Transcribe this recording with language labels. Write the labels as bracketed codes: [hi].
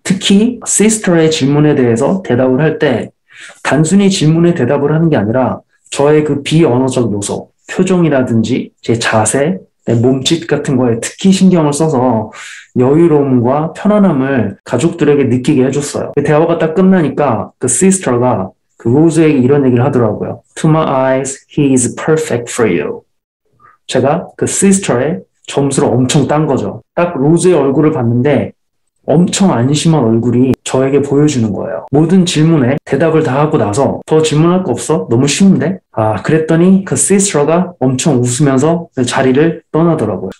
[ko] 특히 시스터의 질문에 대해서 대답을 할 때 단순히 질문에 대답을 하는 게 아니라 저의 그 비언어적 요소, 표정이라든지 제 자세, 내 몸짓 같은 거에 특히 신경을 써서 여유로움과 편안함을 가족들에게 느끼게 해줬어요. 대화가 딱 끝나니까 그 시스터가 그 로즈에게 이런 얘기를 하더라고요. [en] To my eyes, he is perfect for you. [ko] 제가 그 시스터의 점수를 엄청 딴 거죠. 딱 로즈의 얼굴을 봤는데 엄청 안심한 얼굴이 저에게 보여주는 거예요. 모든 질문에 대답을 다 하고 나서 더 질문할 거 없어? 너무 쉬운데? 그랬더니 그 시스터가 엄청 웃으면서 자리를 떠나더라고요.